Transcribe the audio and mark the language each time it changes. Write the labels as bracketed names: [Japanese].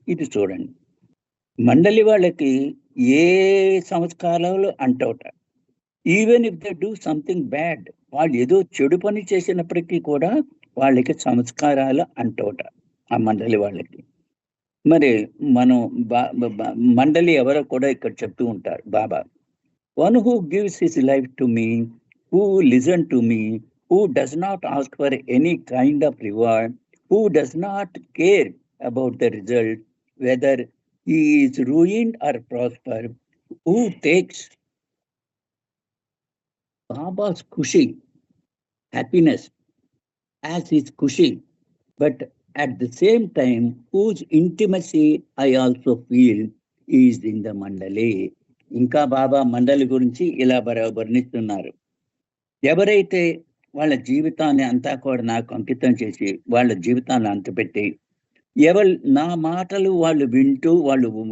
[Telugu] ఇది చూడండి, మండలి వాళ్ళకి ఏ సంస్కారాలు అంటవుట. [English] even if they do something bad, [Telugu] వాళ్ళు ఏదో చెడు పని చేసినప్పటికీ కూడా వాళ్ళకి సంస్కారాలు అంటవుట ఆ మండలి వాళ్ళకి. మరి మనం మండలి ఎవరో కూడా ఇక్కడ చెప్తూ ఉంటారు బాబా. [English] One who gives his life to me, who listen to me, who does not ask for any kind of reward, who does not care about the result, whether he is ruined or prosper, who takes Baba's kushi, happiness, as his kushi, but at the same time, whose intimacy I also feel is in the mandali. [Telugu] ఇంకా బాబా మండలి గురించి ఇలా వర్ణిస్తున్నారు. ఎవరైతే వాళ్ళ జీవితాన్ని అంతా కూడా నాకు అంకితం చేసి వాళ్ళ జీవితాన్ని అంతపెట్టి నా మాటలు వాళ్ళు వింటూ వాళ్ళు